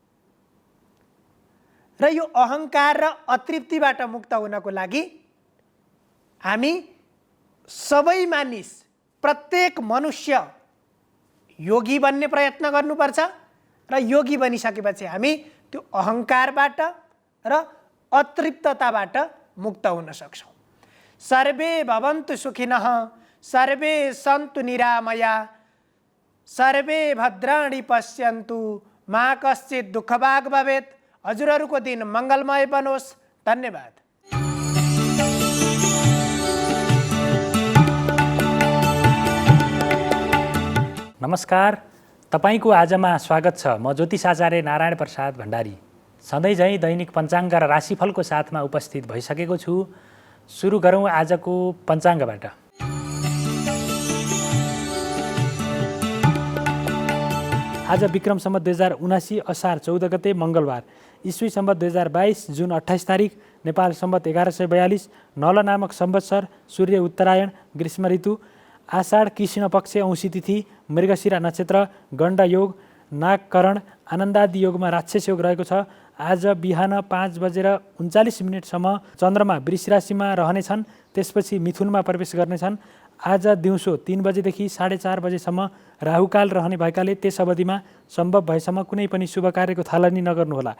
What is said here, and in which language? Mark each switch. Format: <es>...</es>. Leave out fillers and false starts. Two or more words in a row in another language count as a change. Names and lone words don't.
<ne>र यो अहङ्कार र अतृप्तिबाट मुक्त हुनको लागि हामी सबै मानिस, प्रत्येक मनुष्य योगी बन्ने प्रयत्न गर्नुपर्छ। र योगी बनिसकेपछि हामी त्यो अहङ्कारबाट र अतृप्तताबाट मुक्त हुन सक्छौँ।</ne> <sa>सर्वे भवन्तु सुखिनः, सर्वे सन्तु निरामया, सर्वे भद्राणि पश्यन्तु, मा कश्चित् दुःखभाग् भवेत्।</sa> <ne>हजुरहरूको दिन मङ्गलमय बनोस्। धन्यवाद। नमस्कार, तपाईको आजमा स्वागत छ। म ज्योतिष आचार्य नारायण प्रसाद भण्डारी सधैँ झैँ दैनिक पञ्चाङ्ग र राशिफलको साथमा उपस्थित भइसकेको छु। सुरु गरौँ आजको पञ्चाङ्गबाट। आज विक्रम सम्वत 2079 असार 14 गते मङ्गलबार, ईस्वी सम्वत 2022 जुन 28 तारिक, नेपाल सम्वत 1142, नल नामक संवत्सर, सूर्य उत्तरायण, ग्रीष्म ऋतु, आषाढ कृष्ण पक्ष, औँसी तिथि, मृगशिरा नक्षत्र, गण्ड योग, नागकरण, आनन्दादि योगमा राक्षस योग रहेको छ। आज बिहान 5:39 चन्द्रमा वृष राशिमा रहनेछन्, त्यसपछि मिथुनमा प्रवेश गर्नेछन्। आज दिउँसो 3 बजेदेखि 4:30 बजेसम्म राहुकाल रहने भएकाले त्यस अवधिमा सम्भव भएसम्म कुनै पनि शुभ कार्यको थालनी नगर्नुहोला।</ne>